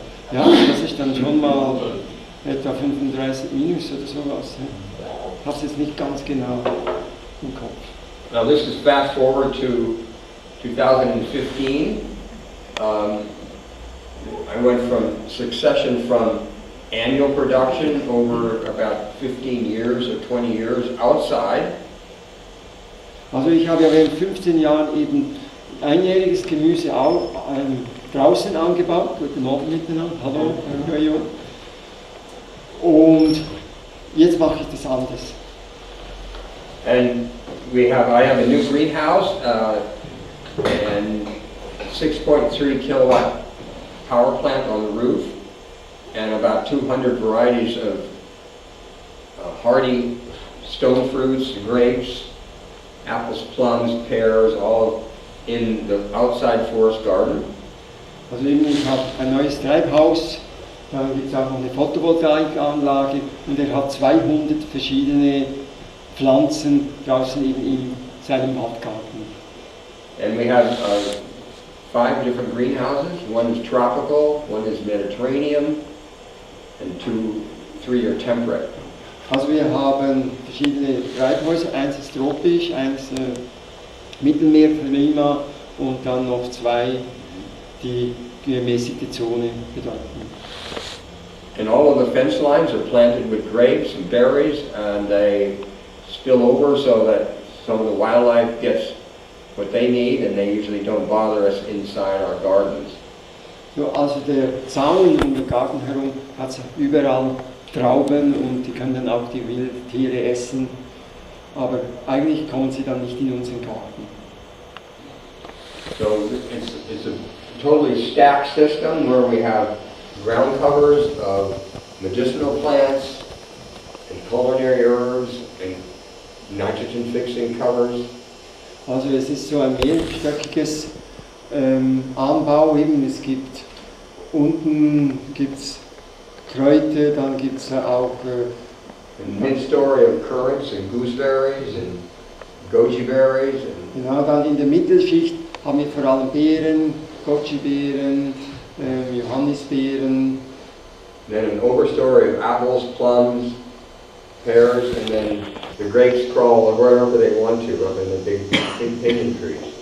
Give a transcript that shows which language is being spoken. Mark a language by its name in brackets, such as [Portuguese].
[German] Ja, das ist dann schon mal etwa 35 minus oder sowas. Ich habe es jetzt nicht ganz genau im Kopf. [English] Now this is fast forward to 2015. I went from succession from annual production over about 15 years or 20 years outside. [German] Also ich habe ja während 15 Jahren eben einjähriges Gemüse auch draußen angebaut. Guten Abend miteinander, hallo, Jojo. Und jetzt mache ich das anders. [English] And I have a new greenhouse and 6.3 kilowatt power plant on the roof, and about 200 varieties of hardy stone fruits, grapes, apples, plums, pears, all in the outside forest garden. [German] Also eben, ich habe ein neues Treibhaus Dann gibt es auch noch eine Photovoltaikanlage und er hat 200 verschiedene Pflanzen draußen eben in seinem Waldgarten. [English] And we have 5 different greenhouses. One is tropical, one is Mediterranean, and 3 are temperate. [German] Also wir haben verschiedene Treibhäuser, eins ist tropisch, eins Mittelmeerklima und dann noch 2, die gemäßigte Zone bedeuten. [English] And all of the fence lines are planted with grapes and berries, and they spill over so that some of the wildlife gets what they need, and they usually don't bother us inside our gardens. [German] So, also der Zaun um den Garten herum hat überall Trauben und die können dann auch die Wildtiere essen, aber eigentlich kommen sie dann nicht in unseren Garten. [English] So it's a totally stacked system where we have ground covers of medicinal plants and culinary herbs and nitrogen fixing covers. [German] Also es ist so ein mehrstöckiges Anbau, eben es gibt unten gibt's Kräuter, dann gibt es auch [English] mid-story of currants and gooseberries and goji berries. [German] Genau, dann in der Mittelschicht haben wir vor allem Beeren, Goji-Beeren, Johannisbeeren. [English] Then an overstory of apples, plums, pears, and then the grapes crawl wherever they want to up in the big pinyon trees.